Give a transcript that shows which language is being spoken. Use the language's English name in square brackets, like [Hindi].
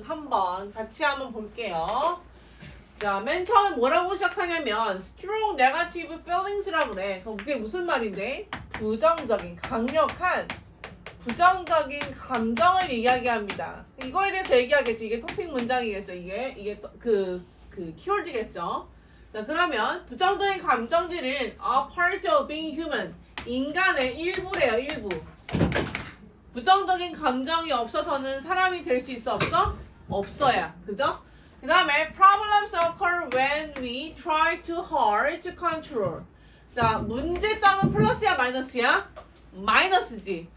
[Korean] 3번. 같이 한번 볼게요. 자, 맨 처음에 뭐라고 시작하냐면 [English] strong negative feelings [Korean] 라고 그래. 그럼 그게 무슨 말인데? 부정적인, 강력한 부정적인 감정을 이야기합니다. 이거에 대해서 얘기하겠지. 이게 토픽 문장이겠죠. 이게 그 키워드겠죠. 자, 그러면 부정적인 감정들은 [English] a part of being human. [Korean] 인간의 일부래요, 일부. 부정적인 감정이 없어서는 사람이 될 수 있어, 없어? 없어야. 그죠? 그 다음에 [English] problems occur when we try too hard to control. [Korean] 자, 문제점은 플러스야, 마이너스야? 마이너스지.